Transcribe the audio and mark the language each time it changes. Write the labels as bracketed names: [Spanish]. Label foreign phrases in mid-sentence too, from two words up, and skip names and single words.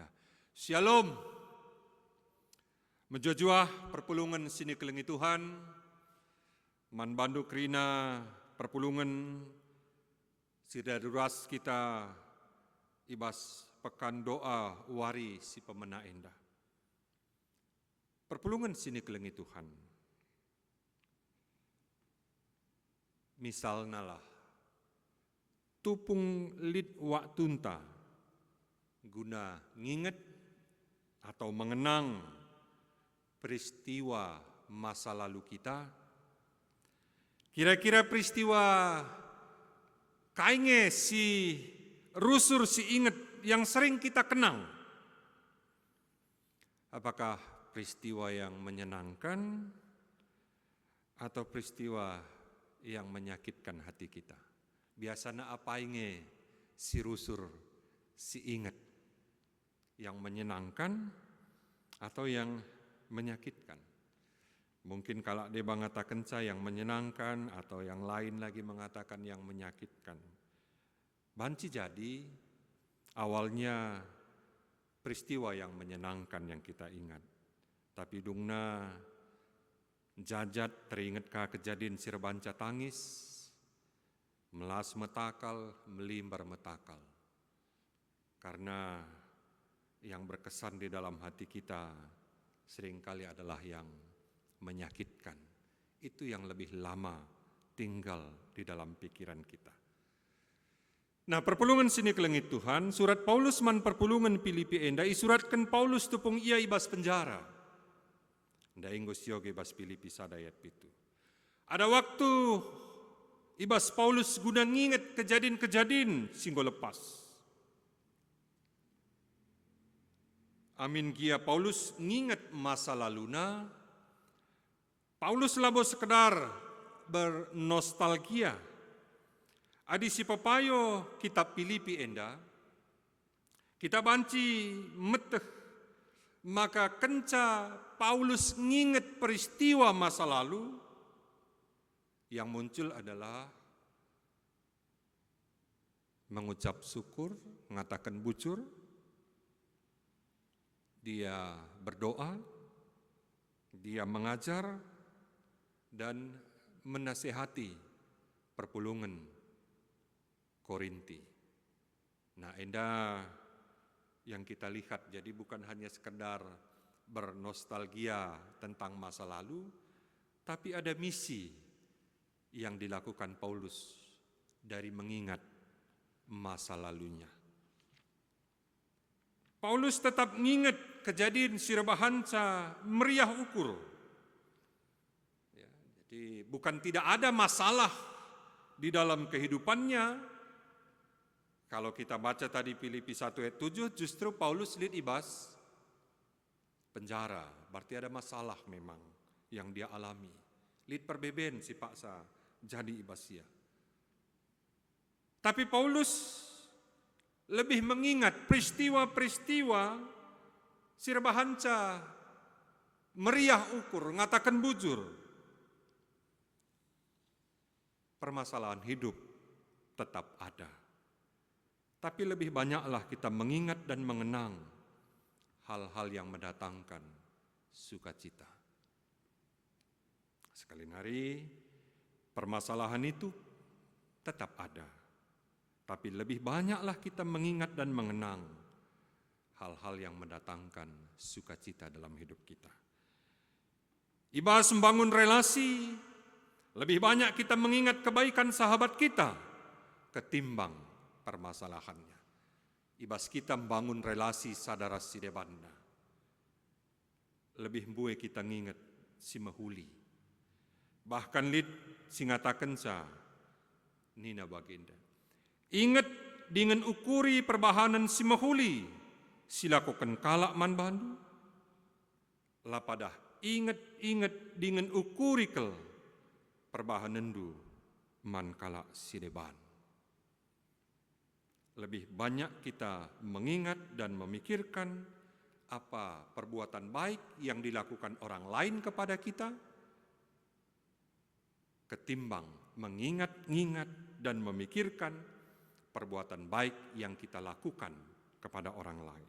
[Batak Karo] Shalom, menjojuah perpulungan sini kelengi Tuhan, man bandu kerina perpulungan sidaduras kita ibas pekan doa wari si pemena enda. Perpulungan sini kelengi Tuhan. [Indonesian] Misalnya lah, [Batak Karo] tupung lid waktunta guna nginget [Indonesian] atau mengenang peristiwa masa lalu kita. Kira-kira peristiwa [Batak Karo] kainge si rusur si inget [Indonesian] yang sering kita kenang. Apakah peristiwa yang menyenangkan atau peristiwa yang menyakitkan hati kita? [Batak Karo] Biasanya apa inge si rusur si inget, [Indonesian] yang menyenangkan atau yang menyakitkan? Mungkin kalau dia mengatakan saya yang menyenangkan atau yang lain lagi mengatakan yang menyakitkan. Banci jadi awalnya peristiwa yang menyenangkan yang kita ingat. [Batak Karo] Tapi dungna jajat teringatkah kejadian sirbanca tangis, melas metakal, melimbar metakal. [Indonesian] Karena yang berkesan di dalam hati kita seringkali adalah yang menyakitkan. Itu yang lebih lama tinggal di dalam pikiran kita. Nah, [Batak Karo] perpulungan sini kelengit Tuhan, surat Paulus man perpulungan Filipi enda, isuratkan Paulus tupung ia ibas penjara. Nda inggos yoge ibas Filipi sadayat pitu. Ada waktu ibas Paulus guna nginget kejadian-kejadian singgo lepas. Amin gia Paulus nginget masa laluna. [Indonesian] Paulus labo sekedar bernostalgia. [Batak Karo] Adi si papayo kitab Filipi enda, kita banci meteh, maka kenca Paulus nginget [Indonesian] peristiwa masa lalu, yang muncul adalah mengucap syukur, mengatakan bujur, dia berdoa, dia mengajar, dan menasehati perpulungan Korinti. Nah, enda yang kita lihat jadi bukan hanya sekedar bernostalgia tentang masa lalu, tapi ada misi yang dilakukan Paulus dari mengingat masa lalunya. Paulus tetap mengingat kejadian [Batak Karo] sirbahanca meriah ukur. [Indonesian] Ya, jadi bukan tidak ada masalah di dalam kehidupannya. Kalau kita baca tadi Filipi 1 ayat 7, justru Paulus lihat ibas penjara. Berarti ada masalah memang yang dia alami. [Batak Karo] Lihat perbeben si paksa jadi ibasia. [Indonesian] Tapi Paulus lebih mengingat peristiwa-peristiwa [Batak Karo] sirbahanca meriah ukur, ngatakan bujur. [Indonesian] Permasalahan hidup tetap ada. Tapi lebih banyaklah kita mengingat dan mengenang hal-hal yang mendatangkan sukacita. Sekali hari, permasalahan itu tetap ada. Tapi lebih banyaklah kita mengingat dan mengenang hal-hal yang mendatangkan sukacita dalam hidup kita. Ibas membangun relasi, lebih banyak kita mengingat kebaikan sahabat kita ketimbang permasalahannya. [Batak Karo] Ibas kita membangun relasi sadara sidebanda. Lebih mbue kita nginget si mahuli. Bahkan lid singatakan sa nina baginda. Ingat dengan ukuri perbahanan si mahuli, silakukan kalak man bandu. Lapadah ingat dengan ukuri kel perbahanan du man kalak sideban. [Indonesian] Lebih banyak kita mengingat dan memikirkan apa perbuatan baik yang dilakukan orang lain kepada kita ketimbang mengingat-ingat dan memikirkan perbuatan baik yang kita lakukan kepada orang lain.